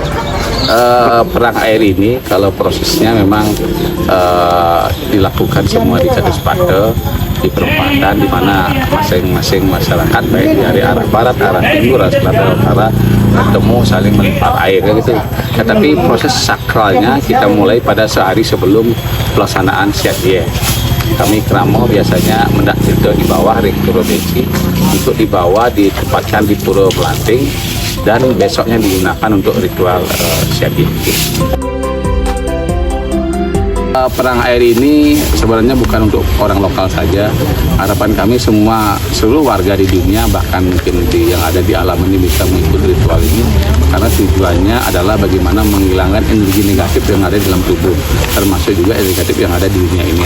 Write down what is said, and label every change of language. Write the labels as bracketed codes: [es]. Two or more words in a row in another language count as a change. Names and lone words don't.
[id] Perang air ini kalau prosesnya memang dilakukan semua di Kades Pate, di perempatan, di mana masing-masing masyarakat baik dari arah barat, arah timur, arah selatan, utara bertemu saling melempar air gitu. Tetapi proses sakralnya kita mulai pada sehari sebelum pelaksanaan Siat Yeh. Kami keramo biasanya mendak itu di bawah ring Puro Beci, untuk dibawa ditempatkan di Puro Melanting, dan besoknya digunakan untuk ritual Siat Yeh. Perang air ini sebenarnya bukan untuk orang lokal saja. Harapan kami seluruh warga di dunia, bahkan mungkin yang ada di alam ini bisa mengikuti ritual ini, karena tujuannya adalah bagaimana menghilangkan energi negatif yang ada di dalam tubuh, termasuk juga energi negatif yang ada di dunia ini.